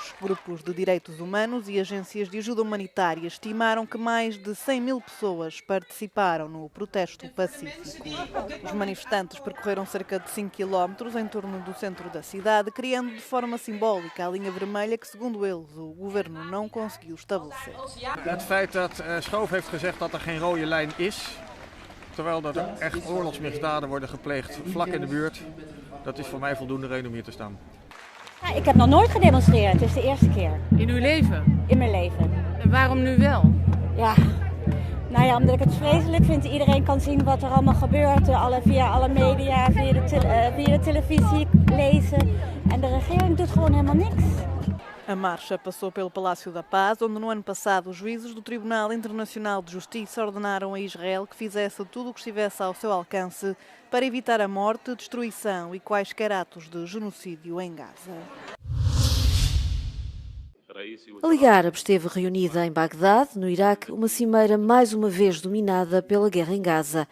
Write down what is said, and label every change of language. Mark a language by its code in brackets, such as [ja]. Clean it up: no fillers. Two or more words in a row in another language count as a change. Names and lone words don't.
[pt] Grupos de direitos humanos e agências de ajuda humanitária estimaram que mais de 100 mil pessoas participaram no protesto pacífico. Os manifestantes percorreram cerca de 5 quilómetros em torno do centro da cidade, criando de forma simbólica a linha vermelha que, segundo eles, o governo não conseguiu estabelecer. [nl] Het feit dat Schoof heeft gezegd dat er geen rode lijn is, terwijl dat er echt oorlogsmisdaden worden gepleegd vlak in de buurt, dat is voor mij voldoende reden om hier te staan. Ja, ik heb nog nooit gedemonstreerd, het is de eerste keer. In uw leven? In mijn leven. En waarom nu wel? Ja, nou ja, omdat ik het vreselijk vind. Iedereen kan zien wat er allemaal gebeurt, via alle media, via de televisie, lezen. En de regering doet gewoon helemaal niks. [pt] A marcha passou pelo Palácio da Paz, onde no ano passado os juízes do Tribunal Internacional de Justiça ordenaram a Israel que fizesse tudo o que estivesse ao seu alcance para evitar a morte, destruição e quaisquer atos de genocídio em Gaza. A Liga Árabe esteve reunida em Bagdade, no Iraque, uma cimeira mais uma vez dominada pela guerra em Gaza.